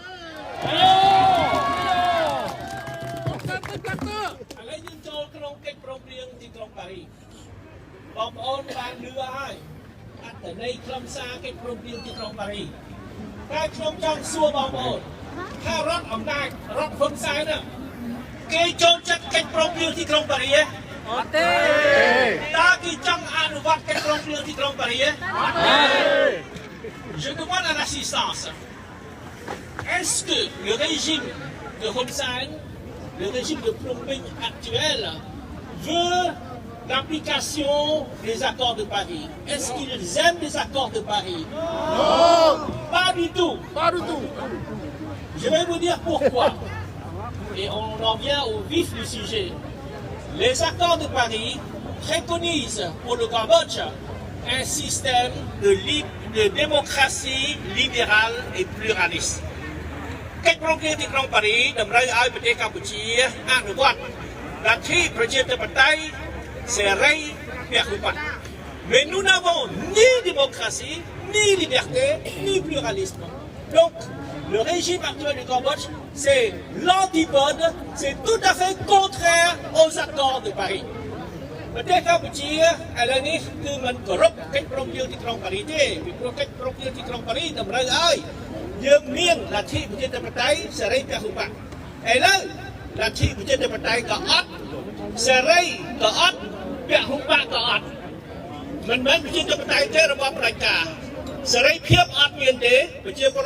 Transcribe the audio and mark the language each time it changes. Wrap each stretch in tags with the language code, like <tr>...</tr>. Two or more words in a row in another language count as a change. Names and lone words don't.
<km>យើងចូលក្នុងកិច្ចព្រមព្រៀងទីក្រុងប៉ារីសបងប្អូនបានលឺហើយអត្ថន័យខ្លឹមសារកិច្ចព្រមព្រៀងទីក្រុងប៉ារីសតែខ្ញុំចង់សួរបងប្អូនថារដ្ឋអំណាចរដ្ឋហ៊ុនសែនគេចូលចិត្តកិច្ចព្រមព្រៀងទីក្រុងប៉ារីសអត់ទេតើគេចង់អនុវត្តកិច្ចព្រមព្រៀងទីក្រុងប៉ារីសអត់ទេ</km> <fr>Je demande à l'assistance. Est-ce que le régime de Hun Sen, le régime de Phnom Penh actuel, veut l'application des accords de Paris? Est-ce qu'ils aiment les accords de Paris? Non. Pas du tout. Pas du tout. Je vais vous dire pourquoi. Et on en vient au vif du sujet. Les accords de Paris préconisent pour le Cambodge un système de démocratie libérale et pluraliste.</fr> <km>កិច្ចព្រមព្រៀងទីក្រុងប៉ារីសតម្រូវឲ្យប្រទេសកម្ពុជាអនុវត្តលទ្ធិប្រជាធិបតេយ្យសេរីពហុបក</km> <fr>Mais nous n'avons ni démocratie, ni liberté, ni pluralisme. Donc, le régime actuel du Cambodge, c'est l'antipode, c'est tout à fait contraire aux accords de Paris.</fr> <km>ប្រទេសកម្ពុជាឥឡូវនេះគឺមិនគោរពកិច្ចព្រមព្រៀងទីក្រុងប៉ារីសទេពីព្រោះកិច្ចព្រមព្រៀងទីក្រុងប៉ារីសតម្រូវឲ្យយើងមានលទ្ធិប្រជាធិបតេយ្យសេរីពហុបកឥឡូវលទ្ធិប្រជា ធិបតេយ្យក៏អត់សេរីក៏អត់ពហុបកក៏អត់មិនមែនប្រជាធិបតេយ្យទេរបស់ផ្ដាច់ការសេរីភាពអត់មានទេប្រជាពល</km>